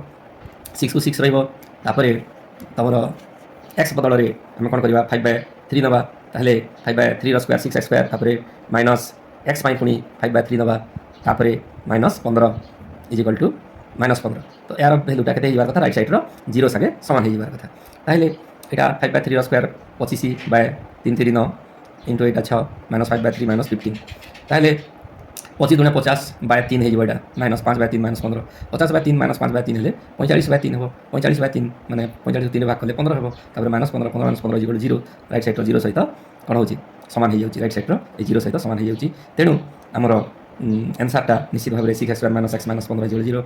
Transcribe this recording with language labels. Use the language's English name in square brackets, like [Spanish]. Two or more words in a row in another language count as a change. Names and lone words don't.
[Odia] 6 କୁ 6 ରହିବ। ତାପରେ ତୁମର x ବଦଳରେ ଆମେ କ'ଣ କରିବା? 5/3 ନେବା। ତାହେଲେ 5/3 ର ସ୍କୋୟାର 6x ସ୍କୋୟାର, ତାପରେ ମାଇନସ୍ x ପାଇଁ ପୁଣି 5/3 ନେବା, ତାପରେ -15 [English] is equal to [Odia] -15। ତ ଏହାର ଭ୍ୟାଲୁଟା କେତେ ହେଇଯିବାର କଥା? [English] right sideର [Odia] 0 ସାଙ୍ଗେ ସମାନ ହେଇଯିବାର କଥା। ତାହେଲେ ଏଇଟା 5/3 ର ସ୍କୋୟାର 25/3 3 9 ইন্টু এটা 6 -5/3 -15। তাহলে 25 × 50/3 ହେଇଯିବ ଏଇଟା -5/3 -15। 50/3 -5/3 ହେଲେ 45/3 ହେବ। 45/3 ମାନେ 45 3 ଭାଗ କଲେ 15 ହେବ। ତାପରେ -15 15 -15 ଇକ୍ୱାଲ୍ 0। [English] right sideର [Odia] 0 ସହିତ କ'ଣ ହେଉଛି? ସମାନ ହେଇଯାଉଛି। [English] right sideର [Odia] এই 0 ସହିତ ସମାନ ହେଇଯାଉଛି। ତେଣୁ ଆମର ଆନ୍ସର୍ଟା ନିଶ୍ଚିତ ଭାବରେ 6x ସ୍କୋୟାର ମାଇନସ୍ x ମାଇନସ୍ 15 ଇକ୍ୱାଲ୍ 0।